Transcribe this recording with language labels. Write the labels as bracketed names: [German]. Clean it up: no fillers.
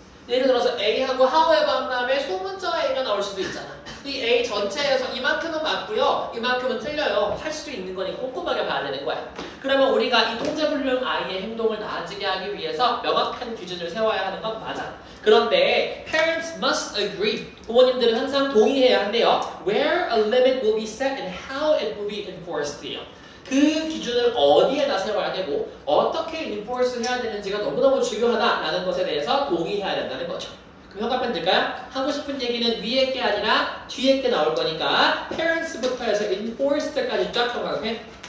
[Korean] 예를 들어서 A하고 however 한 다음에 소문자 A가 나올 수도 있잖아. 이 A 전체에서 이만큼은 맞고요. 이만큼은 틀려요. 할 수도 있는 거니까 꼼꼼하게 봐야 되는 거야. 그러면 우리가 이 통제불능 아이의 행동을 나아지게 하기 위해서 명확한 기준을 세워야 하는 건 맞아. [English] 그런데 parents must agree. [Korean] 부모님들은 항상 동의해야 한대요. [English] Where a limit will be set and how it will be enforced예요. [Korean] 그 기준을 어디에다 세워야 되고 어떻게 enforce 해야 되는지가 너무너무 중요하다라는 것에 대해서 동의해야 된다는 거죠. 그럼 현관펜 들까요? 하고 싶은 얘기는 위에 게 아니라 뒤에 게 나올 거니까 parents부터 해서 enforced까지 쫙 정확해.